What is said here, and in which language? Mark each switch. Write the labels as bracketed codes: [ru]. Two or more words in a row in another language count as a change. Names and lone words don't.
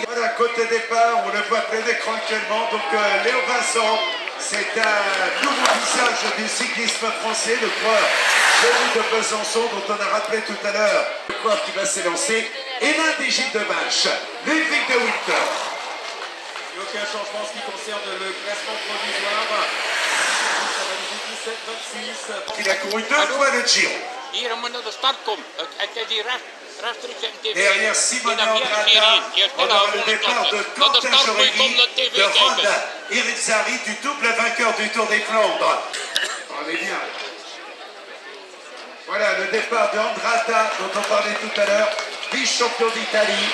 [fr] Voilà, côté départ, on le voit plein écran actuellement. Donc Léo Vincent, c'est un nouveau visage du cyclisme français, le coureur venu de Besançon, dont on a rappelé tout à l'heure, le coureur qui va s'élancer, et l'un des Gilles de Vache, Ludwig de Winter. Aucun changement en ce qui concerne le classement provisoire. Ça va les 17-26. Il a couru 2 fois le Giro. [nl] Hier moet naar de start komen. Het is die rechtstreeks in TV. [fr] Derrière Simone Andrada, on aura le départ de Quentin Joregui, de Ron Irizarry, du double vainqueur du Tour des Flandres. On est bien. Voilà le départ de Andrada, dont on parlait tout à l'heure, vice-champion d'Italie.